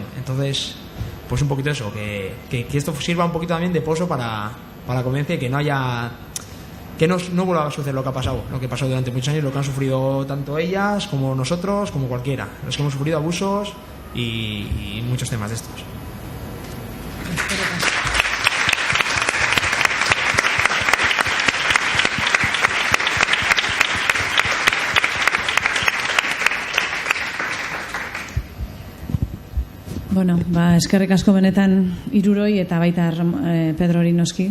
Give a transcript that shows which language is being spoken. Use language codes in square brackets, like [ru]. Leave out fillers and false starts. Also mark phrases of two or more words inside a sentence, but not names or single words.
[es] Entonces, pues un poquito eso, que esto sirva un poquito también de pozo para la convivencia y que no haya... que no vuelva a suceder lo que pasó durante muchos años, lo que han sufrido tanto ellas como nosotros, como cualquiera, los que hemos sufrido abusos y muchos temas de estos. [eu] Bueno, eskerrik asko benetan hiruroi eta baita Pedrori noski.